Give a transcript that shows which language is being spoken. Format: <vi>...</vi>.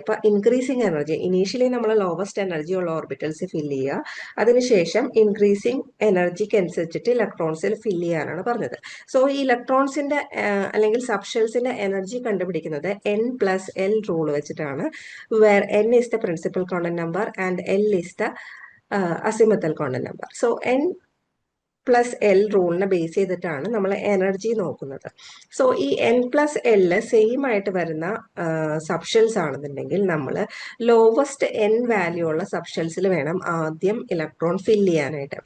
<ml>അപ്പൊ increasing energy initially നമ്മൾ lowest energy ഉള്ള ഓർബിറ്റൽസ് ഫില്ല് ചെയ്യുക, അതിനുശേഷം ഇൻക്രീസിങ് എനർജിക്ക് അനുസരിച്ചിട്ട് ഇലക്ട്രോൺസിൽ ഫില്ല് ചെയ്യാനാണ് പറഞ്ഞത്. സോ ഈ ഇലക്ട്രോൺസിന്റെ അല്ലെങ്കിൽ സബ്ഷെൽസിന്റെ എനർജി കണ്ടുപിടിക്കുന്നത് N+L റൂൾ വെച്ചിട്ടാണ്.</ml> <en>Where N is the principal quantum number and L is the azimuthal quantum number.</en> <ml>So N+L റൂളിനെ base ചെയ്തിട്ടാണ് നമ്മൾ എനർജി നോക്കുന്നത്. സോ ഈ N+L സെയിം ആയിട്ട് വരുന്ന സബ്ഷെൽസ് ആണെന്നുണ്ടെങ്കിൽ നമ്മൾ ലോവസ്റ്റ് N വാല്യൂ ഉള്ള സബ്ഷെൽസിൽ വേണം ആദ്യം ഇലക്ട്രോൺ ഫില്ല് ചെയ്യാനായിട്ട്.</ml>